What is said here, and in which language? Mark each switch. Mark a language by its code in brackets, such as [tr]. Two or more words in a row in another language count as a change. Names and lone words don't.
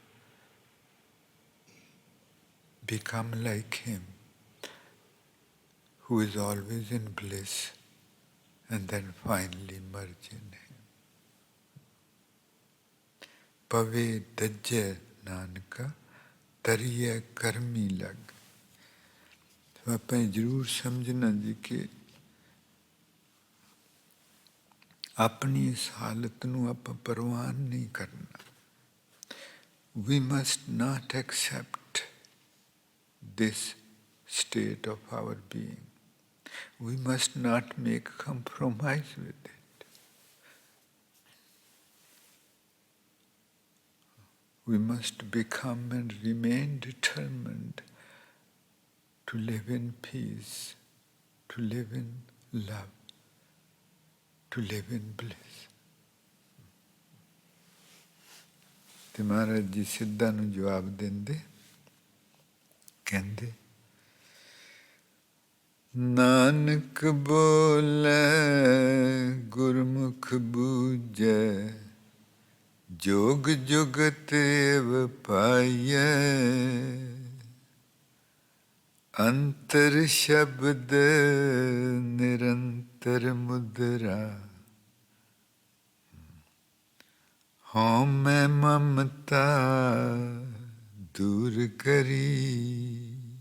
[en] Become like Him, who is always in bliss, and then finally merge in Him. Pave dajje nanka tariye karmi lag. [hi] तो आप जरूर समझना जी कि [pa] ਆਪਣੀ ਇਸ ਹਾਲਤ ਨੂੰ ਆਪਾਂ ਪ੍ਰਵਾਨ ਨਹੀਂ ਕਰਨਾ। [en] We must not accept this state of our being. We must not make compromise with it. We must become and remain determined to live in peace, to live in love, to live in bliss. [pa] ਤੇ ਮਹਾਰਾਜ ਜੀ ਸਿੱਧਾ ਨੂੰ ਜਵਾਬ ਦਿੰਦੇ, ਕਹਿੰਦੇ ਨਾਨਕ ਬੋਲੇ ਗੁਰਮੁਖ ਬੂਝੈ ਜੋਗ ਜੁਗਤ ਏਵ ਪਾਈਐ ਅੰਤਰ ਸ਼ਬਦ ਨਿਰੰਤਰ ਮੁਦਰਾ ਹਉ ਮੈਂ ਮਮਤਾ ਦੂਰ ਕਰੀ।